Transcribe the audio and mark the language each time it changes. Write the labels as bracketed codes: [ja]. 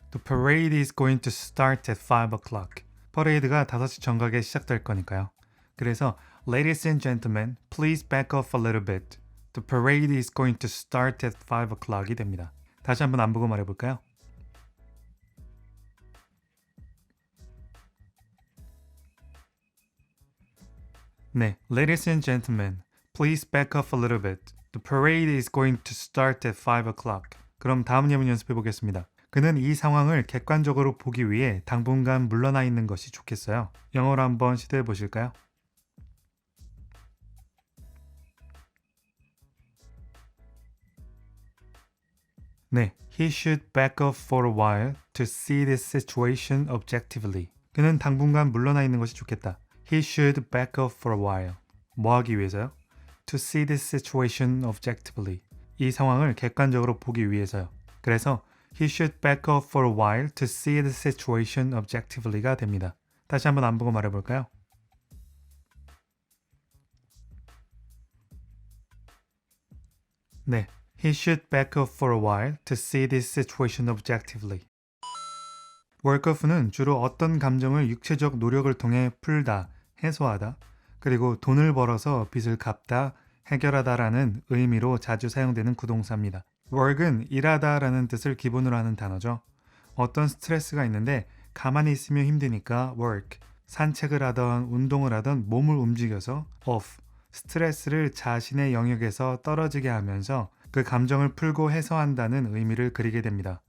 [en] The parade is going to start at 5 o'clock. [ko] 퍼레이드가 5시 정각에 시작될 거니까요. 그래서 [en] Ladies and gentlemen, please back off a little bit. The parade is going to start at 5 o'clock이 [ko] 됩니다. 다시 한번 안 보고 말해볼까요? 네, [en] Ladies and gentlemen, please back up a little bit. The parade is going to start at 5 o'clock. [ko] 그럼 다음 예문 연습해 보겠습니다. 그는 이 상황을 객관적으로 보기 위해 당분간 물러나 있는 것이 좋겠어요. 영어로 한번 시도해 보실까요? 네, [en] he should back up for a while to see this situation objectively. [ko] 그는 당분간 물러나 있는 것이 좋겠다. [en] He should back up for a while. [ko] 뭐 하기 위해서요? [en] To see this situation objectively. [ko] 이 상황을 객관적으로 보기 위해서요. 그래서 [en] he should back up for a while to see the situation objectively가 [ko] 됩니다. 다시 한번 안 보고 말해볼까요? 네, [en] he should back up for a while to see this situation objectively. [ko] workof는 주로 어떤 감정을 육체적 노력을 통해 풀다, 해소하다, 그리고 돈을 벌어서 빚을 갚다, 해결하다라는 의미로 자주 사용되는 구동사입니다. work은 일하다라는 뜻을 기본으로 하는 단어죠. 어떤 스트레스가 있는데 가만히 있으면 힘드니까 work, 산책을 하던 운동을 하던 몸을 움직여서 off, 스트레스를 자신의 영역에서 떨어지게 하면서 그 감정을 풀고 해소한다는 의미를 그리게 됩니다.